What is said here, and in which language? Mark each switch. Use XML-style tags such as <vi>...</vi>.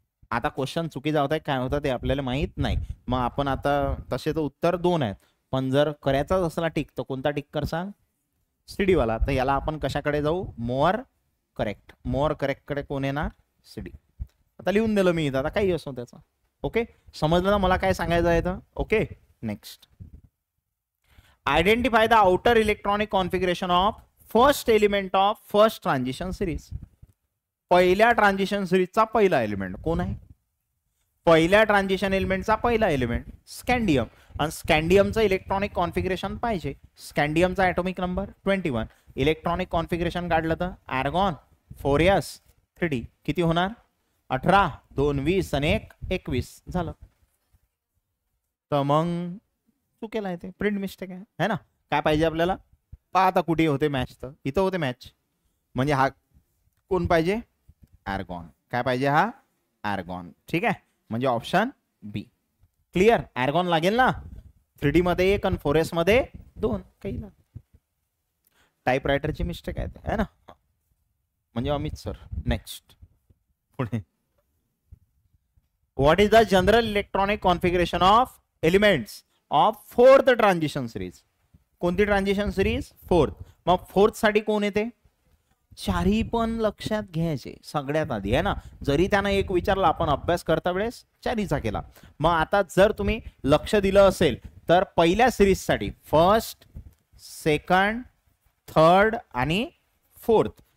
<mr>आता क्वेश्चन चुकी जावत आहे काय होतं ते आपल्याला माहित नाही. मग आपण आता तसे तर उत्तर 2 आहेत, पण जर करायचाच असला टिक तर कोणता टिक करसाल? सीडी वाला. तर याला आपण कशाकडे जाऊ? More correct. मोर करेक्ट कडे कोण येणार? सीडी. आता लिहून दिलं मी इथं. आता काही असो त्याचा. ओके. समजलं ना मला काय सांगायचं आहे तर? Okay. Next.</mr> <en>Identify the outer electronic configuration of first element of first transition series.</en> <mr>पहिल्या ट्रान्झिशन सिरीजचा पहिला एलिमेंट कोण आहे? पहिल्या ट्रान्झिशन एलिमेंटचा पहिला एलिमेंट स्कॅन्डियम. आणि स्कॅन्डियमचं इलेक्ट्रॉनिक कॉन्फिगरेशन पाहिजे. स्कॅन्डियमचा ॲटॉमिक नंबर 21. इलेक्ट्रॉनिक कॉन्फिगरेशन काढलं तर आर्गॉन 4s 3D किती होणार? 18 2 20 आणि 1 21 झालं. तर मग चुकेला आहे ते, प्रिंट मिस्टेक आहे ना. काय पाहिजे आपल्याला? पहा आता कुठे होते मॅच, तर इथं होते मॅच. म्हणजे हा कोण पाहिजे? आर्गॉन. काय पाहिजे? हा आर्गॉन. ठीक आहे. म्हणजे ऑप्शन बी. क्लिअर. आर्गॉन लागेल ना. 3D मध्ये 1 आणि 4s मध्ये 2. काही ना टाइप रायटरची मिस्टेक आहे ना. म्हणजे अमित सर. नेक्स्ट पुढे.</mr> <en>What is the general electronic configuration of elements of fourth transition series?</en> <mr>कोणती ट्रान्झिशन सिरीज? फोर्थ. मग फोर्थ साठी कोण येते? चारही पण लक्षात घ्यायचे सगळ्यात आधी आहे ना. जरी त्यानं एक विचारला, आपण अभ्यास करता वेळेस चारीचा केला. मग आता जर तुम्ही लक्ष दिलं असेल तर पहिल्या सिरीज साठी फर्स्ट, सेकंड, थर्ड आणि फोर्थ.</mr>